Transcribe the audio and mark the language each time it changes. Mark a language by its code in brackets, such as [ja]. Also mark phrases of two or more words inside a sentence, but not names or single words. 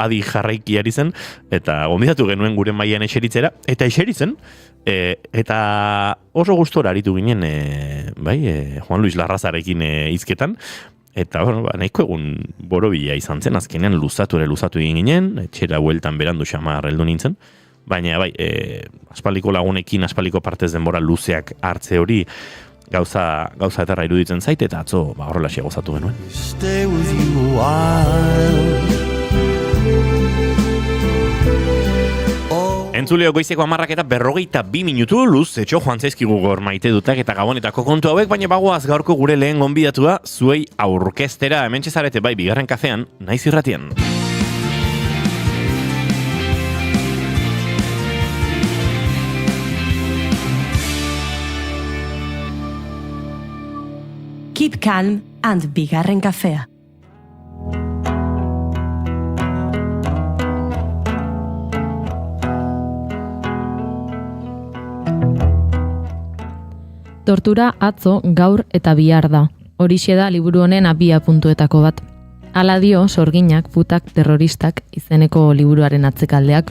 [eu] adi jarraiki ari zen, eta gonbidatu genuen gure mailan eseritzera, eta eseritzen, eta oso gustora aritu ginen, Juan Luis Larrazarekin hizketan, eta nahiko egun borobila izan zen, azkenean luzatu egin ginen, etxera bueltan berandu xamar heldu nintzen, baina aspaldiko lagunekin, aspaldiko partez denbora luzeak hartze hori gauza eterra iruditzen zait, eta atzo horrela gozatu genuen. [en] Stay with you a while. [eu] Entzuleo goizeko 10 eta 42 minutu luz, etxo joan zaizkigu gor maite dutak eta gabonetako kontu hauek, baina bagoaz gaurko gure lehen gonbidatua zuei aurkestera hementxe zarete bigarren kafean, naiz irratian. [en] Keep calm and [eu] bigarren kafea. Tortura atzo, gaur eta bihar da. Horixe da liburu honen abia puntuetako bat. Hala dio Sorginak, putak, terroristak izeneko liburuaren atzekaldeak.